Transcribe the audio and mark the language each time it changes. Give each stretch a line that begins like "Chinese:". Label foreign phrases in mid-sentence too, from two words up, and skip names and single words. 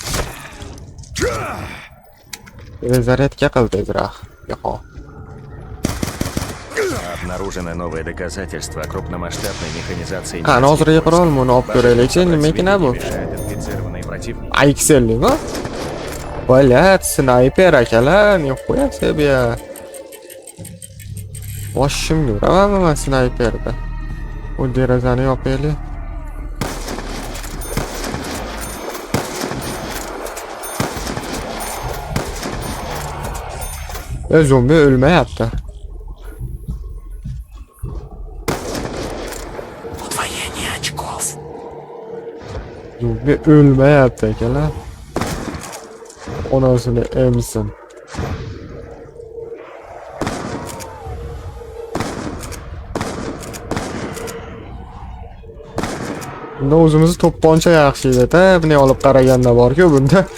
Uzbek: Zaryadka qil tezroq. Yo'q.
Russian: Обнаружены новые доказательства крупномасштабной механизации.
Uzbek: Hozirgi qurolni olib ko'raylik-chi, nima ekan bu?
Russian: Мешают инфицированные противники. Ayselmi? Блядь,
Uzbek: snayper akalar,
Russian: nixuya себе.
Uzbek: Boshimga uramanmi men snayperda? Bu derazani yopaylik. Zombi o'lmayapti.
Russian: Удвоение очков.
Uzbek: Zombi o'lmayapti akalar. Onasini emsin. Bunda o'zimizni to'pponcha yaxshi edi-da, buni olib qaraganda bor-ku bunda.